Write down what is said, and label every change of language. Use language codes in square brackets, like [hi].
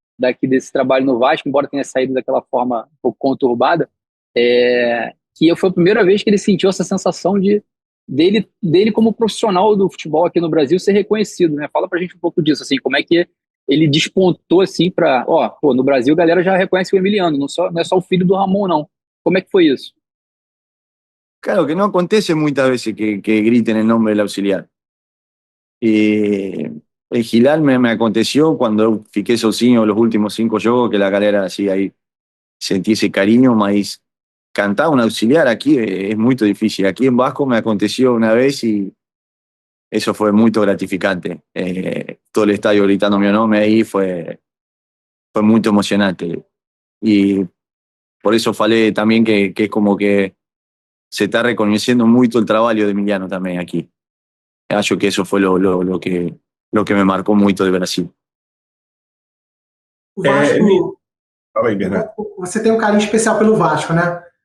[pt] daqui desse trabalho no Vasco, embora tenha saído daquela forma um pouco conturbada, que foi a primeira vez que ele sentiu essa sensação dele como profissional do futebol aqui no Brasil ser reconhecido, né? Fala pra gente um pouco disso, assim, como é que ele despontou, assim, no Brasil a galera já reconhece o Emiliano, não é só o filho do Ramon, não. Como é que foi isso? [es] Claro que no acontece muchas veces que griten el nombre del auxiliar. El Giral me aconteció cuando yo fiqué sozinho los últimos 5 juegos, que la galera así ahí sentí ese cariño, mas cantar un auxiliar aquí es muy difícil. Aquí en Vasco me aconteció una vez y eso fue muy gratificante. Todo el estadio gritando mi nombre ahí fue muy emocionante. Y por eso falé también que es como que se está reconociendo mucho el trabajo de Emiliano también aquí. [pt] Acho que [es] eso fue lo que me marcó mucho de Brasil. [pt] O Vasco, Fala aí, Bernardo. você tem um carinho especial pelo Vasco, né?